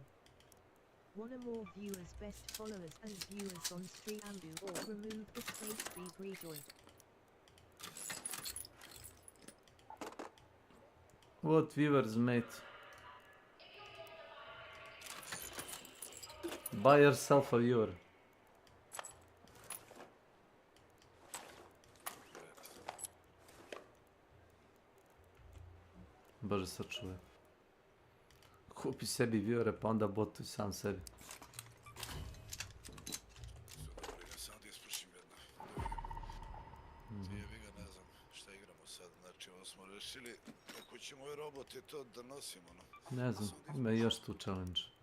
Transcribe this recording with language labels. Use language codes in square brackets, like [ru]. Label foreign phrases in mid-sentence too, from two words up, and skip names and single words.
[en] Wanna more viewers, best followers and viewers on Street Ambu or remove the space rejoin. What viewers, mate? Buy yourself a viewer. [sr] Bože sačuvaj. Kupi sebi viewere pa onda botuj sam sebi. Samo da ispušim jedno. Jebi ga, ne znam šta igramo sad. Znači ovo smo rešili kako ćemo ove robote to da nosimo. Ne znam, ima još tu challenge.